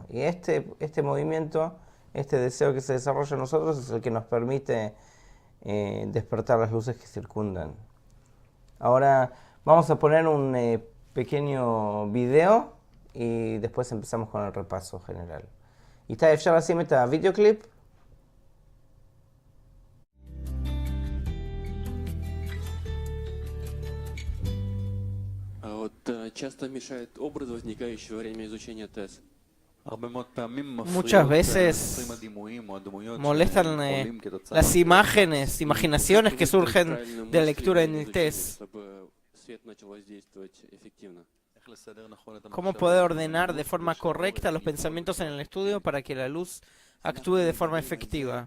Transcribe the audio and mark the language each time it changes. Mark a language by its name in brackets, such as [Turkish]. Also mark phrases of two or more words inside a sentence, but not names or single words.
[Spanish] Y este movimiento, este deseo que se desarrolla en nosotros es el que nos permite despertar las luces que circundan. Ahora vamos a poner un pequeño video y después empezamos con el repaso general. [Hebrew] איתי, אפשר לשים את הוידאו קליפ? [Russian] Часто мешает образ, возникающий во время изучения ТЭС. [Spanish] Muchas veces molestan las imaginaciones que surgen de la lectura en el test. ¿Cómo poder ordenar de forma correcta los pensamientos en el estudio para que la luz actúe de forma efectiva?